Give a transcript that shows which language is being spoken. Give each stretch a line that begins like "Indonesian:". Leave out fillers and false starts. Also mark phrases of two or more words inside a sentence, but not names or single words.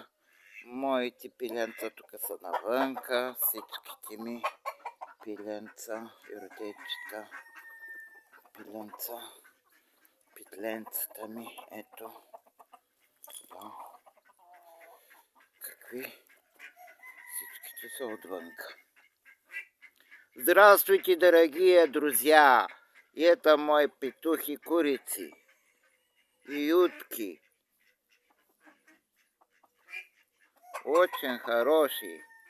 Bulgarian: Моите пиленца тук са навънка, всичките ми пиленца и родечета. Питленцата ми, ето. Да. Какви? Всичките са отвънка.
Russian: Здравствуйте, дорогие друзья! И это мой петух и курицы, и утки. Очень хорошие.